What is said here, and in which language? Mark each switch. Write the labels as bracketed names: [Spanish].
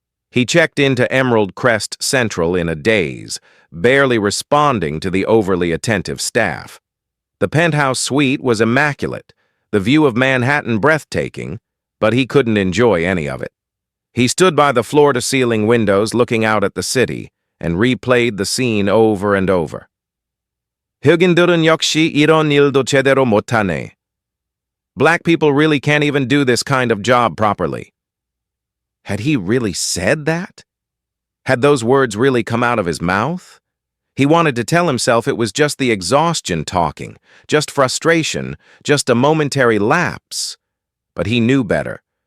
[English] He checked into Emerald Crest Central in a daze, barely responding to the overly attentive staff. The penthouse suite was immaculate, the view of Manhattan breathtaking, but he couldn't enjoy any of it. He stood by the floor-to-ceiling windows looking out at the city and replayed the scene over and over. [Korean] 흑인들은 역시 이런 일도 제대로 못하네. [English] Black people really can't even do this kind of job properly. Had he really said that? Had those words really come out of his mouth? He wanted to tell himself it was just the exhaustion talking, just frustration, just a momentary lapse. But he knew better.